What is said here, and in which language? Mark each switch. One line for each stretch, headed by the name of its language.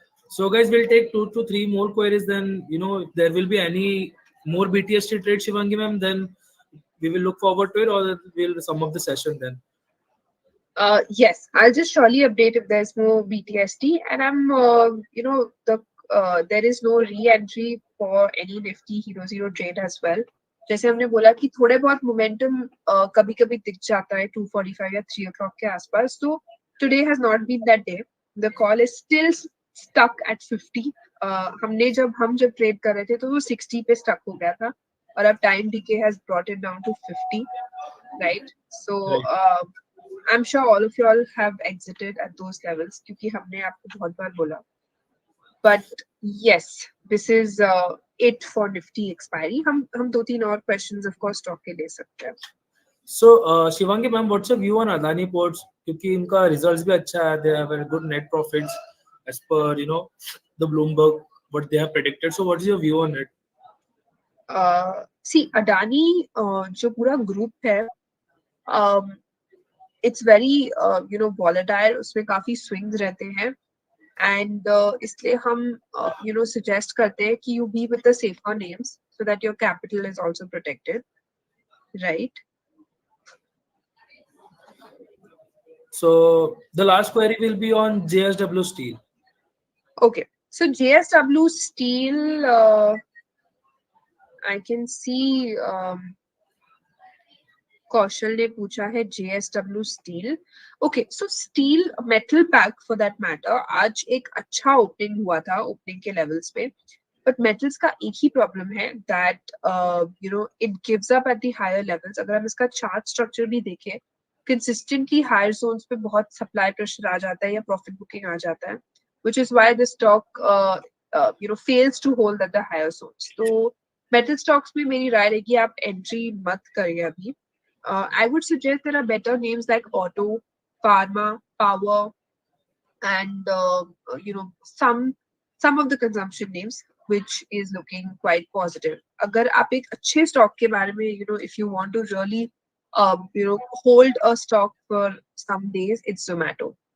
English: So guys, we'll take 2 to 3 more queries. Then if there will be any more BTST trade, Shivangi ma'am, then we will look forward to it, or we'll sum up the session then. Yes, I'll just surely update if there's more BTST, and I'm there is no re-entry for any Nifty Hero Zero trade as well.
Hindi: जैसे हमने बोला कि थोड़े बहुत momentum कभी कभी दिख जाता है 2:45 या 3 o'clock के आसपास, तो
English: today has not been that day. The call is still stuck at 50.
Hindi: हम जब ट्रेड कर रहे थे तो वो 60 पे स्टक हो गया था, और अब time DK
English: has brought it down to 50, right? So I'm sure all of you all have exited at those levels,
Hindi: क्योंकि हमने आपको बहुत बार बोला.
English: But yes, this is it for Nifty expiry.
Hindi: हम 2-3 और questions of course stock के ले सकते हैं.
English: So Shivangi ma'am, what's your view on Adani Ports?
Hindi: क्योंकि इनका results भी अच्छा है,
English: they have very good net profits as per the Bloomberg what they have predicted. So what is your view on it? See, Adani जो पूरा group है, it's very volatile,
Hindi: उसमें काफी swings रहते हैं,
English: and
Hindi: इसलिए हम suggest करते हैं कि
English: you be with the safer names so that your capital is also protected, right? So the last query will be on JSW Steel. Okay, so JSW Steel, I can see
Hindi: कौशल ने पूछा है
English: JSW Steel. Okay, so steel metal pack for that matter,
Hindi: आज एक अच्छा opening हुआ था opening के levels पे,
English: but metals
Hindi: का एक ही प्रॉब्लम है
English: that it gives up at the higher levels.
Hindi: अगर हम इसका चार्ट स्ट्रक्चर भी देखें, consistently higher zones पे बहुत सप्लाई प्रेशर आ जाता है या प्रॉफिट बुकिंग आ जाता है,
English: which is why the stock fails to hold at the higher zones.
Hindi: So metal stocks में मेरी राय रहेगी आप entry मत करिए अभी.
English: I would suggest there are better names like auto, pharma, power, and some of the consumption names which is looking quite positive.
Hindi: अगर आप एक अच्छे stock के बारे में
English: if you want to really hold a stock for some days, it's Zomato.